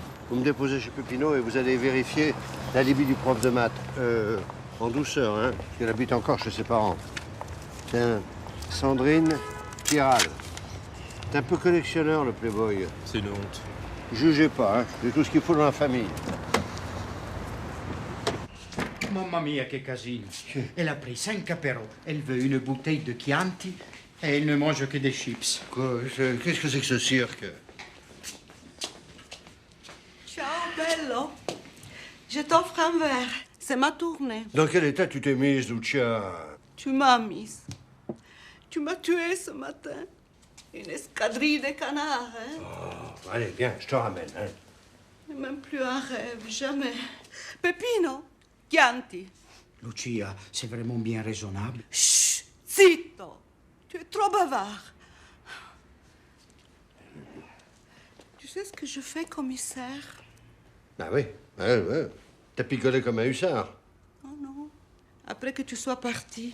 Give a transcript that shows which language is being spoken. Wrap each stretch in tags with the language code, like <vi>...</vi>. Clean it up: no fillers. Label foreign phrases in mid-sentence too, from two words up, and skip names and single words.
<fr>Vous me déposez chez Pépino et vous allez vérifier l'alibi du prof de maths. En douceur, hein, parce qu'elle habite encore chez ses parents. Tiens, Sandrine Piral. C'est un peu collectionneur, le playboy. C'est une honte. Jugez pas, hein. J'ai tout ce qu'il faut dans la famille.</fr> <it>Mamma mia, che casino.</it> <fr>Elle a pris 5 apéros. Elle veut une bouteille de Chianti et elle ne mange que des chips. Quoi? Qu'est-ce que c'est que ce cirque?</fr> <it>Ciao, bello.</it> <fr>Je t'offre un verre. C'est ma tournée. Dans quel état tu t'es mise, Lucia? Tu m'as mise. Tu m'as tué ce matin. Une escadrille de canards, hein? Oh, allez, viens, je te ramène, hein. Même plus un rêve, jamais. Peppino, Chianti. Lucia, c'est vraiment bien raisonnable. Chut, zitto. Tu es trop bavard. Tu sais ce que je fais, commissaire? Ah oui, ouais. T'as picolé comme un hussard. Oh non. Après que tu sois parti,</fr>